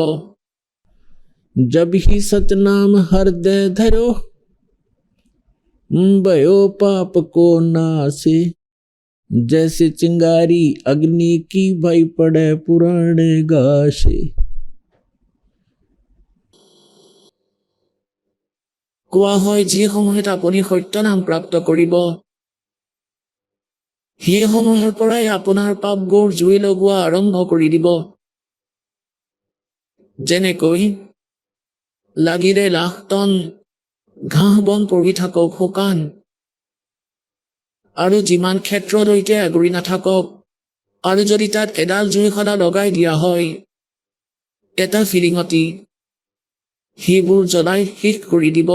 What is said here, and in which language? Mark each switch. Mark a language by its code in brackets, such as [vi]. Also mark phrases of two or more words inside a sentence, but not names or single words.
[hi] जब ही सतनाम हृदय धरो भयो पाप को नासे। जैसे चिंगारी अग्नि की भई पड़े पुराने गाशे। [as] কোৱা হয়, যি সময়ত আপুনি সত্য নাম প্ৰাপ্ত কৰিব, সেই সময়ৰ পৰাই আপোনাৰ পাপ গৌৰ জুই লগোৱা আৰম্ভ কৰি দিব। যেনেকৈ লাগিলে লাখ টন ঘাঁহ বন পৰি থাকক শুকান, আৰু যিমান ক্ষেত্ৰলৈকে আগুৰি নাথাকক, আৰু যদি তাত এডাল জুই সদা লগাই দিয়া হয় এটা ফিৰিঙতি, সেইবোৰ জ্বলাই শেষ কৰি দিব।